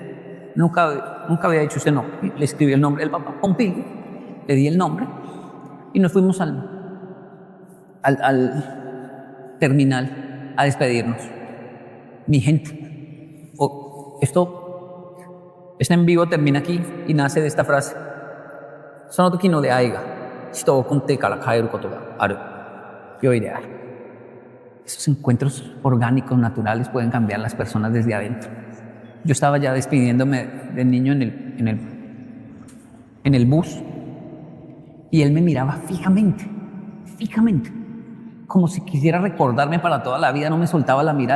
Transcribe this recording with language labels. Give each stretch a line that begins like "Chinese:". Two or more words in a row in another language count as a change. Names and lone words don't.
Spanish: Nunca había dicho ese nombre. Le escribí el nombre del papá, Pompilio, le di el nombre y nos fuimos al terminal a despedirnos. Mi gente, este en vivo termina aquí y nace de esta frase.
Japanese: その時の出会いが人を根底から変えることがある。良い出会い。
Spanish: Esos encuentros orgánicos, naturales, pueden cambiar las personas desde adentro. Yo estaba ya despidiéndome del niño en el bus y él me miraba fijamente, como si quisiera recordarme para toda la vida, no me soltaba la mirada.